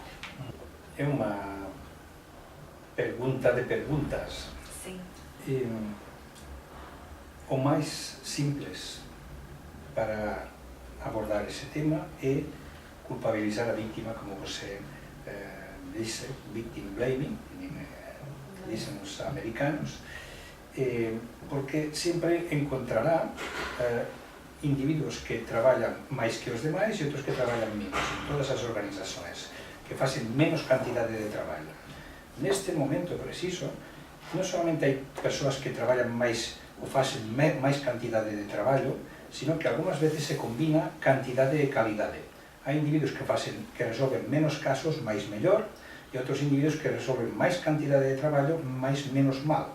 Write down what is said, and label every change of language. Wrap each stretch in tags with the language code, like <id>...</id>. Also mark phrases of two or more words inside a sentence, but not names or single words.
<pt>É uma pergunta de perguntas. Sim. O mais simples para abordar esse tema é culpabilizar a vítima, como você disse,</pt> <en>victim blaming,</en> <pt>dizem os americanos, porque sempre encontrará indivíduos que trabalham mais que os demais e outros que trabalham menos, em todas as organizações, que fazem menos quantidade de trabalho. Neste momento preciso,</pt> <gl>non solamente hai persoas que traballan máis ou facen máis cantidade de traballo, sino que algunhas veces se combina cantidade e calidade. Hai individuos que resolven menos casos, máis mellor, e outros individuos que resolven máis cantidade de traballo, máis menos mal.</gl>